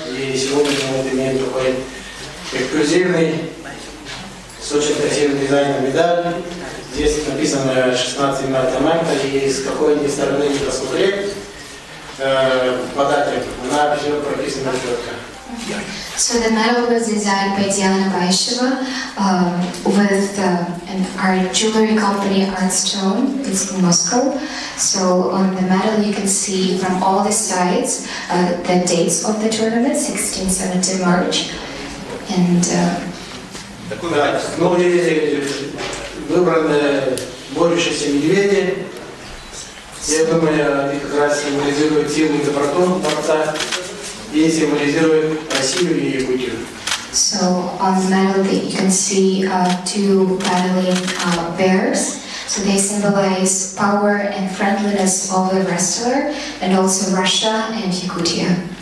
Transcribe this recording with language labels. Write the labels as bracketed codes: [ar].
[ru] И сегодня мы имеем такой эксклюзивный, с очень красивым дизайном медаль. Здесь написано 16 марта, и с какой-нибудь стороны не посмотреть по дате, она все прописана четко. [en] So the medal was designed by Diana Baisheva with our jewelry company Artstone. It's in Moscow. So on the medal you can see from all the sides the dates of the tournament, 16, 17 March. And [ru] да, ну и выбраны борющиеся медведи. Я думаю, они как раз символизируют силу и доброту борца и символизируют Россию и Якутию. [en] So on the medal you can see two battling bears. So they symbolize power and friendliness of the wrestler, and also Russia and Yakutia.